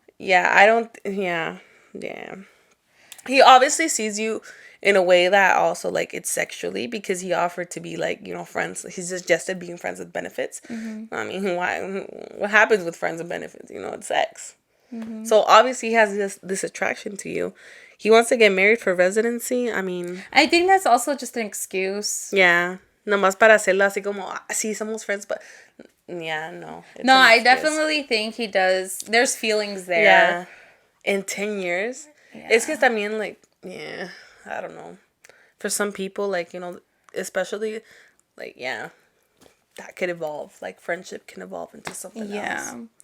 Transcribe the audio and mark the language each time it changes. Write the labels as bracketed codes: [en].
[en] Yeah, He obviously sees you in a way that also, like, it's sexually, because he offered to be, like, you know, friends. He suggested being friends with benefits. Mm-hmm. I mean, what happens with friends with benefits? You know, it's sex. Mm-hmm. So obviously he has this attraction to you. He wants to get married for residency. I mean, I think that's also just an excuse. Yeah. [es] Nomás para hacerlo así como, sí, somos friends, [en] but yeah, no. No, I definitely think he does. There's feelings there. Yeah. In 10 years. Yeah. It's because, también, like, yeah, I don't know. For some people, like, you know, especially, like, yeah, that could evolve. Like, friendship can evolve into something else.